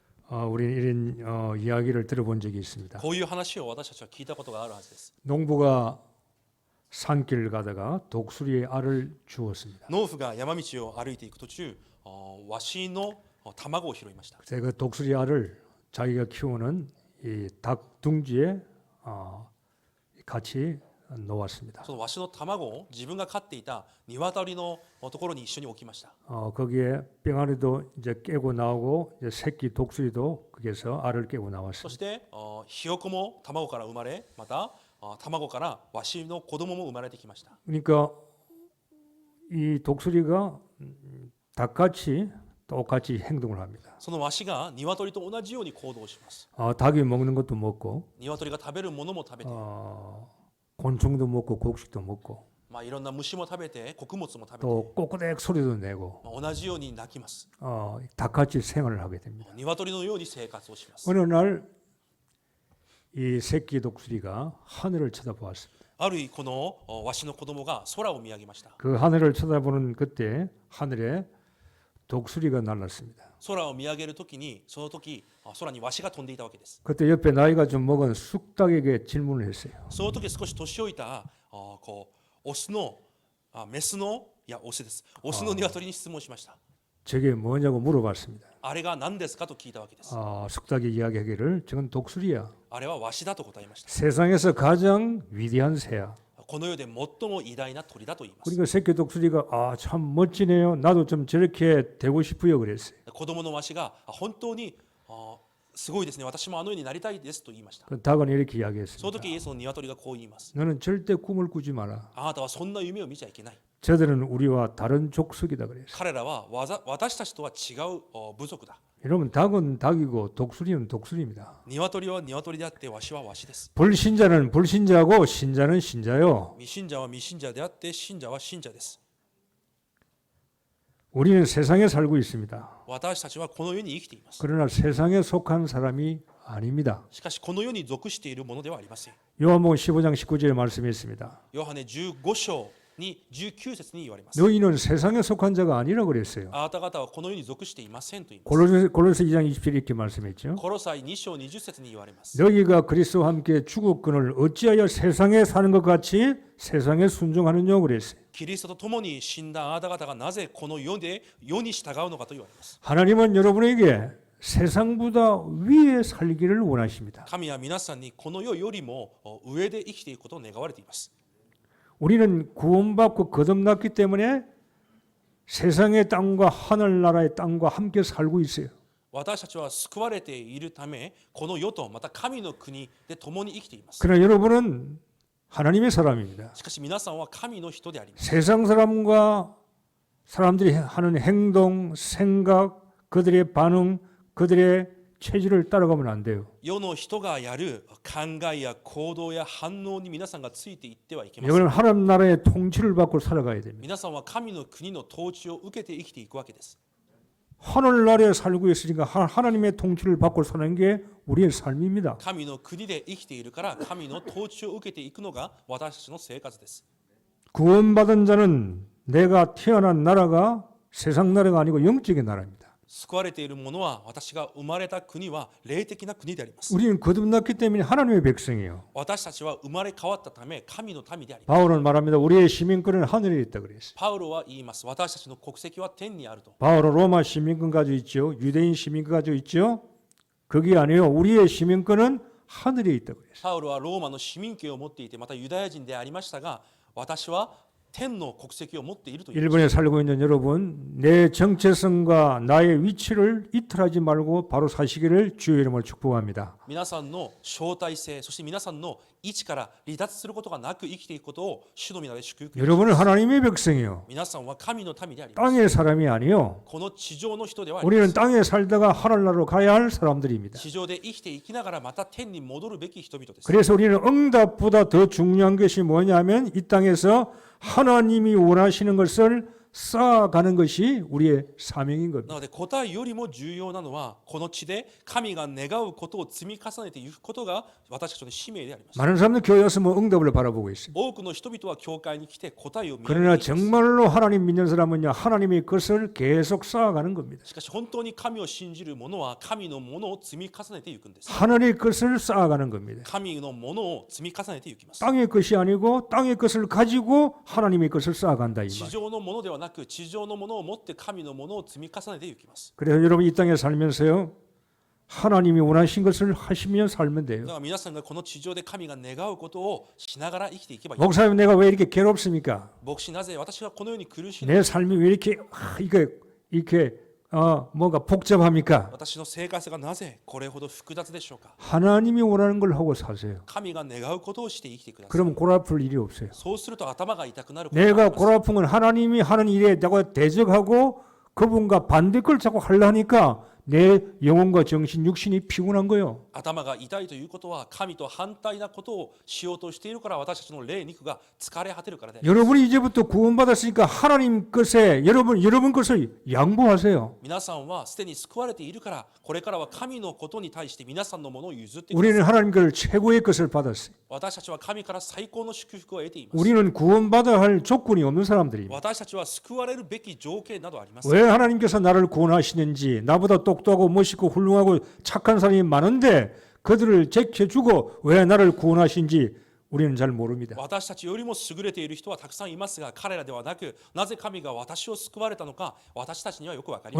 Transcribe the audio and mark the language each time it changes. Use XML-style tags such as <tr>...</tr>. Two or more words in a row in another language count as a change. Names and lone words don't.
<ko>우리 이런 이야기를 들어본 적이 있습니다.</ko> <ja>こういう話を私たちは聞いたことがあるはずです。</ja> <ko>농부가 산길 가다가 독수리의 알을 주웠습니다.</ko> <ja>農夫が山道を歩いていく途中、ワシの卵を拾いました。</ja> <ko>그래서 그 독수리 알을 자기가 키우는 이 닭 둥지에 같이 놓았습니다.</ko> <ja>そのワシの卵を自分が飼っていた鶏のところに一緒に置きました。</ja> <ko>거기에 병아리도 이제 깨고 나오고 이제 새끼 독수리도 거기에서 알을 깨고</ko> <ja>そ</ja> <ko>나왔습니다.</ko> <ja>してひよこも卵から生まれ、また卵からワシの子供も生まれてきました。</ja> <ko>그러니까 이 독수리가 닭같이 똑같이 행동을 합니다.</ko> <ja>そのワシが鶏と同じように行動します。</ja> <ko>닭이 먹는 것도 먹고</ko> <ja>鶏が食べるものも食べて、</ja> <ko>곤충도 먹고 곡식도 먹고</ko> <ja>いろんな虫も食べて、穀物も食べて、</ja> <ko>또 꼬꾸댁 소리도 내고</ko> <ja>同じように鳴きます。</ja> <ko>닭같이 생활을 하게 됩니다.</ko> <ja>鶏のように生活をします。</ja> <ko>어느 날 이 새끼 독수리가 하늘을 쳐다보았습니다.</ko> <ja>ある日このワシの子供が空を見上げました。</ja> <ko>그 하늘을 쳐다보는 그때 하늘에 독수리가 날랐습니다.</ko> <ja>空を見上げるときに、その時空にワシが飛んでいたわけです。</ja> <ko>그때 옆에 나이가 좀 먹은 쑥닭에게 질문을 했어요.</ko> <ja>その時少し年老いたオスのメスのオスです。オスの鶏に質問しました。</ja> <ko>저게 뭐냐고 물어봤습니다.</ko> <ja>あれが何ですかと聞いたわけです。</ja> <ko>쑥닭이 이야기하기를 저건 독수리야.</ko> <ja>あれはワシだと答えました。</ja> <ko>세상에서 가장 위대한 새야.</ko> <ja>この世で最も偉大な鳥だと言います。</ja> <ko>그러니까 새끼 독수리가 참 멋지네요. 나도 좀 저렇게 되고 싶어요. 그랬어요.</ko> <ja>子供のワシが本当にすごいですね。私もあのようになりたいですと言いました。</ja> <ko>그 닭은 이렇게</ko> <ja>その</ja> <ko>이야기했습니다.</ko> <ja>時イエスの鶏がこう言います。</ja> <ko>너는 절대 꿈을 꾸지 마라.</ko> <ja>あなたはそんな夢を見ちゃいけない。</ja> <ko>저들은 우리와 다른 족속이다 그랬어요.</ko> <ja>彼らは私たちとは違う部族だ。</ja> <ko>여러분 닭은 닭이고 독수리는 독수리입니다.</ko> <ja>鶏は鶏であってワシはワシです。</ja> <ko>불신자는 불신자고 신자는 신자요.</ko> <ja>未信者は未信者であって信者は信者です。</ja> <ko>우리는 세상에 살고 있습니다.</ko> <ja>私たちはこの世に生きています。</ja> <ko>그러나 세상에 속한 사람이 아닙니다.</ko> <ja>しかしこの世に属しているものではありません。</ja> <ko>요한복음 15장 19절에 말씀했습니다.</ko> <ja>ヨハネ15章に19節に言われます。</ja> <ko>너희는 세상에 속한 자가 아니라 그랬어요.</ko> <ja>あなた方はこの世に属していませんと言います。</ja> <ko>골로새 2장 27절 이렇게 말씀했죠.</ko> <ja>コロサイ2章20節に言われます。</ja> <ko>너희가 그리스도와 함께 죽었거늘 어찌하여 세상에 사는 것 같이 세상에 순종하느냐 그랬어요.</ko> <ja>キリストと共に死んだあなた方がなぜこの世で世に従うのかと言われます。</ja> <ko>하나님은 여러분에게 세상보다 위에 살기를 원하십니다.</ko> <ja>神は皆さんにこの世よりも上で生きていくことを願われています。</ja> <ko>우리는 구원받고 거듭났기 때문에 세상의 땅과 하늘나라의 땅과 함께 살고 있어요.</ko> <ja>私たちは救われているため、この世とまた神の国で共に生きています。</ja> <ko>그러나 여러분은 하나님의 사람입니다.</ko> <ja>しかし皆さんは神の人であります。</ja> <ko>세상 사람과 사람들이 하는 행동, 생각, 그들의 반응, 그들의 체질을 따라가면 안 돼요.</ko> <ja>世の人がやる考えや行動や反応に皆さんがついていってはいけません。</ja> <ko>여러분은 하나님 나라의 통치를 받고 살아가야 됩니다.</ko> <ja>皆さんは神の国の統治を受けて生きていくわけです。</ja> <ko>하늘나라에 살고 있으니까 하나님의 통치를 받고 사는 게 우리의 삶입니다.</ko> <ja>神の国で生きているから神の統治を受けていくのが私たちの生活です。</ja> <ko>구원받은 자는 내가 태어난 나라가 세상 나라가 아니고 영적인 나라입니다.</ko> <ja>救われている者は私が生まれた国は霊的な国であります。</ja> <ko>우리는 거듭났기 때문에 하나님의 백성이에요.</ko> <ja>私たちは生まれ変わったため神の民であります。</ja> <ko>바울은 말합니다. 우리의 시민권은 하늘에 있다 그랬어요.</ko> <ja>パウロは言います。私たちの国籍は天にあると。</ja> <ko>바울은 로마 시민권 가지고 있죠. 유대인 시민권 가지고 있죠. 그게 아니에요. 우리의 시민권은 하늘에 있다 그랬어요.</ko> <ja>パウロはローマの市民権を持っていて、またユダヤ人でありましたが、私は天の国籍を持っていると言います。</ja> <ko>일본에 살고 있는 여러분, 내 정체성과 나의 위치를 이탈하지 말고 바로 사시기를 주의 이름으로 축복합니다.</ko> <ja>皆さんの招待性、そして皆さんの位置から離脱することがなく生きていくことを主の皆で祝福します。</ja> <ko>여러분은 하나님의 백성이에요.</ko> <ja>皆さんは神の民であります。</ja> <ko>땅의 사람이 아니요.</ko> <ja>この地上の人ではありま</ja> <ko>우리는</ko> <ja>す。</ja> <ko>땅에 살다가 하늘나라로 가야 할 사람들입니다.</ko> <ja>地上で生きていきながらまた天に戻るべき人々です。</ja> <ko>그래서 우리는 응답보다 더 중요한 것이 뭐냐면 이 땅에서 하나님이 원하시는 것을 쌓아가는 것이 우리의 사명인</ko> <ja>な</ja> <ko>겁니다.</ko> <ja>ので答えよりも重要なのはこの地で神が願うことを積み重ねていくことが私たちの使命であります。</ja> <ko>많은 사람들 교회 와서 뭐 응답을 바라보고 있습니다.</ko> <ja>多くの人々は教会に来て答えを見上げ</ja> <ko>그러나</ko> <ja>ています。</ja> <ko>정말로 하나님 믿는 사람은요, 하나님의 것을 계속 쌓아가는 겁니다.</ko> <ja>しかし本当に神を信じる者は神のものを積み重ねていくんです。</ja> <ko>하늘의 것을 쌓아가는 겁니다.</ko> <ja>神のものを積み重ねていきます。</ja> <ko>땅의 것이 아니고 땅의 것을 가지고 하나님의 것을 쌓아간다 이</ko> <ja>地</ja> <ko>말.</ko> <ja>上のものではなく地上のものを持って神のものを積み重ねていきます。</ja> <ko>그래서 여러분 이 땅에 살면서요, 하나님이 원하신 것을 하시며 살면</ko> <ja>だ</ja> <ko>돼요.</ko> <ja>から皆さんがこの地上で神が願うことをしながら生きていけばいい。</ja> <ko>목사님 내가 왜 이렇게 괴롭습니까?</ko> <ja>牧師なぜ私がこのように苦しいの</ja> <ko>내 삶이 왜 이렇게 이렇게 뭔가 복잡합니까?</ko> <ja>私の生活がなぜこれほど複雑でしょうか。</ja> <ko>하나님이 원하는 걸 하고 사세요.</ko> <ja>神が願うことをして生きてください。</ja> <ko>그러면 골 아플 일이 없어요.</ko> <ja>そうすると頭が痛くなることがあり</ja> <ko>내가</ko> <ja>ます。</ja> <ko>골 아픈 건 하나님이 하는 일에 내가 대적하고 그분과 반대 걸 자꾸 하려니까 내 영혼과 정신, 육신이 피곤한 거예요.</ko> <ja>頭が痛いということは神と反対なことをしようとしているから私たちの霊肉が疲れ果てるからであります。</ja> <ko>여러분이 이제부터 구원받았으니까 하나님 것에 여러분 것을 양보하세요.</ko> <ja>皆さんはすでに救われているからこれからは神のことに対して皆さんのものを譲ってください。</ja> <ko>우리는 하나님 걸 최고의 것을 받았어요.</ko> <ja>私たちは神から最高の祝福を得ています。</ja> <ko>우리는 구원받아야 할 조건이 없는 사람들입니다.</ko> <ja>私たちは救われるべき条件などあります。</ja> <ko>왜 하나님께서 나를 구원하시는지, 나보다 똑똑하고 멋있고 훌륭하고 착한 사람이 많은데 그들을 제쳐주고 왜 나를 구원하신지 우리는 잘 모릅니다.</ko> <ja>私たちよりも優れている人はたくさんいますが彼らではなくなぜ神が私を救われたのか私たちにはよくわかりま</ja>